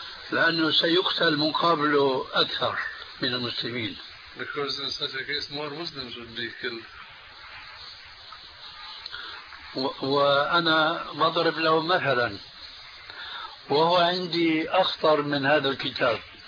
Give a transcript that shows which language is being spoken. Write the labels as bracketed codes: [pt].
[ar] لأنه سيقتل مقابله أكثر من المسلمين. [en] Because in such a case more Muslims would be killed. [ar] وأنا بضرب له مثلا وهو عندي أخطر من هذا الكتاب.